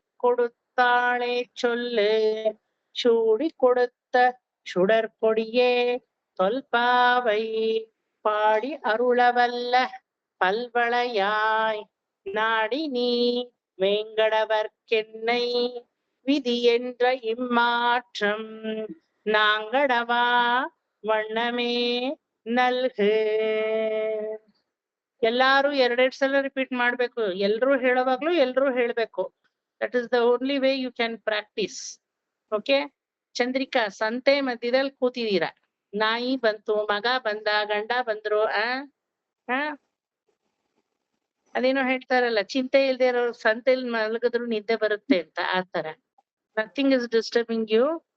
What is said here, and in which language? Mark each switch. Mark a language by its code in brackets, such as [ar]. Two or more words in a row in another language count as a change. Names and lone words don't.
[ta] கொடுத்தாளே சொல்லு சூடிக் கொடுத்த சுடற்கொடியே தொல்பாவை பாடி அருளவல்ல பல்வளையாய் நாடி நீ வேங்கடவர்க்கென்னை விதி என்ற இம்மாற்றம் நாங்கடவா வண்ணமே ನಲ್ಹೆ. [kn] ಎಲ್ಲಾರು ಎರಡೆರಡು ಸಲ ರಿಪೀಟ್ ಮಾಡ್ಬೇಕು. ಎಲ್ರು ಹೇಳುವಾಗ್ಲೂ ಎಲ್ರು ಹೇಳ್ಬೇಕು. [en] that is the only way you can practice. [kn] ಓಕೆ. ಚಂದ್ರಿಕಾ, ಸಂತೆ ಮಧ್ಯದಲ್ಲಿ ಕೂತಿದೀರಾ, ನಾಯಿ ಬಂತು, ಮಗ ಬಂದ, ಗಂಡ ಬಂದ್ರು, ಅದೇನೋ ಹೇಳ್ತಾರಲ್ಲ, ಚಿಂತೆ ಇಲ್ದೇ ಇರೋ ಸಂತೆಯಲ್ಲಿ ಮಲಗಿದ್ರು ನಿದ್ದೆ ಬರುತ್ತೆ ಅಂತ. ಆ ತರ [en] nothing is disturbing you.